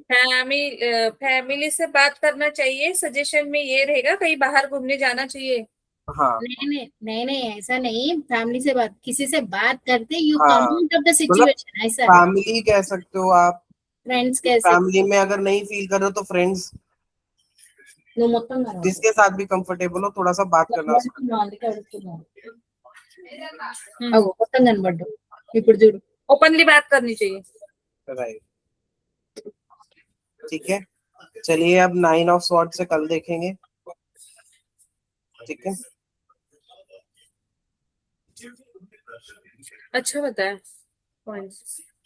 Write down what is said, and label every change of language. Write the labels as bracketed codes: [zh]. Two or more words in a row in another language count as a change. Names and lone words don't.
[hi] फैमिली से बात करना चाहिए। सजेशन में ये रहेगा कहीं बाहर घूमने जाना चाहिए। हाँ नहीं ऐसा नहीं, फैमिली से बात, किसी से बात करते यू हाँ, [en] come out of the situation, [hi] ऐसा है। फैमिली कह सकते हो आप, फ्रेंड्स कैसे फैमिली में अगर नहीं फील कर रहे हो तो फ्रेंड्स, [te] నువ్వు మొత్తం కనబడు. [hi] जिसके साथ भी कंफर्टेबल हो, थोड़ा सा बात करना। [te] అడుగుతున్నావు, అందుకే అడుగుతున్నావు. అగో మొత్తం కనబడ్డు ఇప్పుడు చూడు. [hi] ओपनली बात करनी चाहिए। राइट, ठीक है। चलिए अब 9 ऑफ स्वॉर्ड से कल देखेंगे। ठीक है, अच्छा बताया पॉइंट्स।